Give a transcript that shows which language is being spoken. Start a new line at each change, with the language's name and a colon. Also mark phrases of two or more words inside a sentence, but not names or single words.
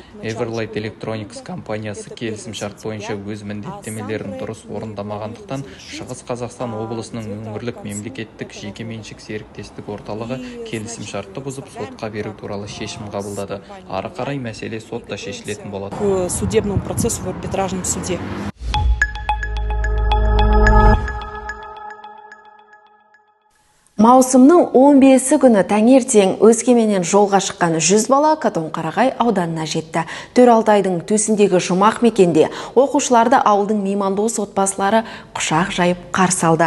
Kazakh: Everlight Electronics компаниясы келісімшарт бойынша өз міндеттемелерін дұрыс орындамағандықтан Шығыс Қазақстан облысының өңірлік мемлекеттік жекеменшік серіктестік орталығы келісімшартты бұзып сотқа беру туралы шешім қабылдады. Ары қарай мәселе сотта шешілетін болады.
Russian: К судебному процессу в арбитражном суде.
Kazakh: Маусымның 15 күні таңертең Өскеменнен жолға шыққан 100 бала Қатон-Қарағай ауданына жетті. Төралтайдың төсіндегі жұмақ мекенде оқушыларды ауылдың меймандос отбасылары құшақ жайып қарсы алды.